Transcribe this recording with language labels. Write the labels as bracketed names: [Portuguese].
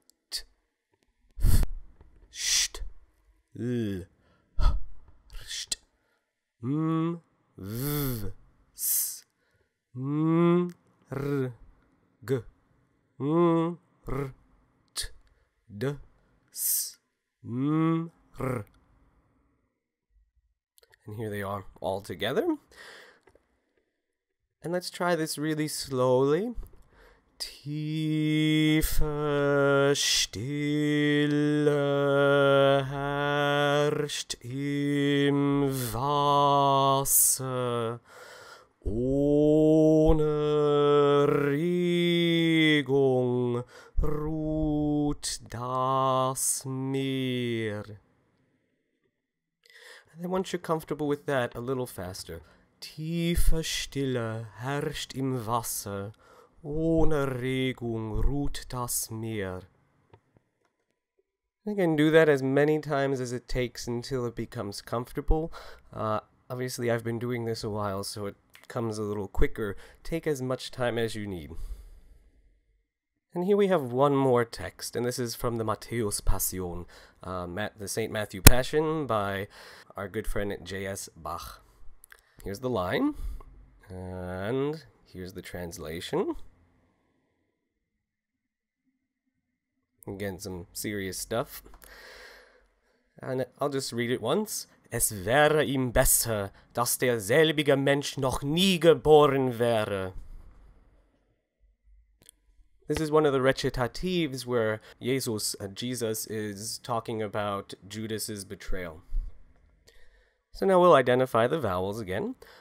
[English] T, f, sht, l, h, rsht, v, s, r, g, r, t, d, s, r. And here they are all together. And let's try this really slowly. [German] Tiefe Stille herrscht im Wasser, ohne Regung ruht das Meer. [English] And then once you're comfortable with that, a little faster. [German] Tiefe Stille herrscht im Wasser, ohne Regung ruht das Meer. [English] You can do that as many times as it takes until it becomes comfortable. Obviously, I've been doing this a while, so it comes a little quicker. Take as much time as you need. And here we have one more text, and this is from the Matthäus Passion, the St. Matthew Passion by our good friend J.S. Bach. Here's the line, and here's the translation. Again, some serious stuff. And I'll just read it once. [German] Es wäre ihm besser, dass der selbige Mensch noch nie geboren wäre. [English] This is one of the recitatives where Jesus is talking about Judas's betrayal. So now we'll identify the vowels again.